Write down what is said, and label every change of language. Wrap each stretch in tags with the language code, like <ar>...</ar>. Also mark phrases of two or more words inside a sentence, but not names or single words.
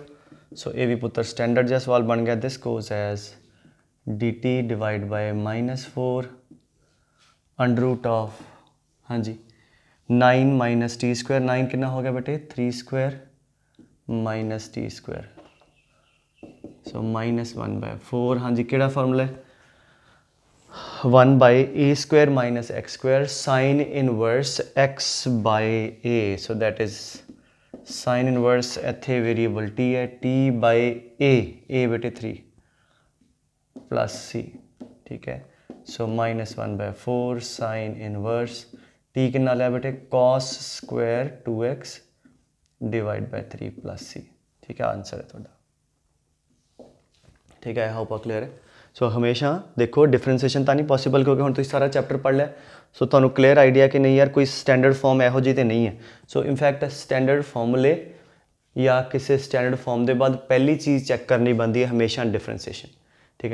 <pa>ਸੋ ਇਹ ਵੀ ਪੁੱਤਰ ਸਟੈਂਡਰਡ ਜਿਹਾ ਸਵਾਲ ਬਣ ਗਿਆ।</pa> <en>this goes as dt divide by -4 under root of ਹਾਂਜੀ 9 minus t square.</en> <pa>9 ਕਿੰਨਾ ਹੋ ਗਿਆ ਬੇਟੇ?</pa> <en>3 square minus t square.</en> <pa>ਸੋ -1/4 ਹਾਂਜੀ ਕਿਹੜਾ ਫਾਰਮੂਲਾ ਹੈ?</pa> <en>1 ਬਾਈ a square minus x square sin inverse x by a, so that is sin inverse</en> <pa>ਇੱਥੇ ਵੇਰੀਏਬਲ t ਹੈ,</pa> <en>t by a ਬੇਟੇ 3 plus c,</en> <pa>ਠੀਕ ਹੈ।</pa> <en>ਸੋ -1/4 sin inverse t</en> <pa>ਕਿੰਨਾ ਲਿਆ ਬੇਟੇ</pa> <en>cos square 2x divide by 3 plus c,</en> <pa>ਠੀਕ ਹੈ। ਆਨਸਰ ਹੈ ਤੁਹਾਡਾ, ਠੀਕ ਹੈ।</pa> <en>I hope clear</en> <pa>ਹੈ। ਸੋ ਹਮੇਸ਼ਾ ਦੇਖੋ ਡਿਫਰੈਂਸੀਏਸ਼ਨ ਤਾਂ ਨਹੀਂ ਪੋਸੀਬਲ ਕਿਉਂਕਿ ਹੁਣ ਤੁਸੀਂ ਸਾਰਾ ਚੈਪਟਰ ਪੜ੍ਹ ਲਿਆ, ਸੋ ਤੁਹਾਨੂੰ</pa> <en>clear idea</en> <pa>ਕਿ ਨਹੀਂ ਯਾਰ ਕੋਈ</pa> <en>standard form</en> <pa>ਇਹੋ ਜਿਹੀ ਤਾਂ ਨਹੀਂ ਹੈ।</pa> <en>so in fact standard</en> <pa>ਫਾਰਮੂਲੇ ਜਾਂ ਕਿਸੇ</pa> <en>standard form</en> <pa>ਦੇ ਬਾਅਦ ਪਹਿਲੀ ਚੀਜ਼ ਚੈੱਕ ਕਰਨੀ ਬਣਦੀ ਹੈ ਹਮੇਸ਼ਾ ਡਿਫਰੈਂਸੀਏਸ਼ਨ, ਠੀਕ ਹੈ।</pa>